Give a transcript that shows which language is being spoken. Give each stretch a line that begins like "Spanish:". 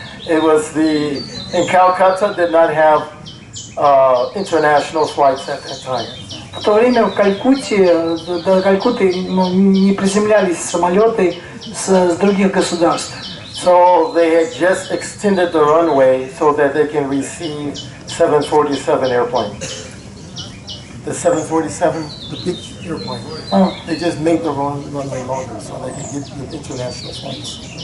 English: It was in Calcutta did not have international flights at that time.
Russian: В то время в Калькутте, до Калькутты не приземлялись самолеты с других государств.
English: So they had just extended the runway so that they can receive 747 airplane. The 747, the big airplane. They just made the runway longer so they could get the international flights.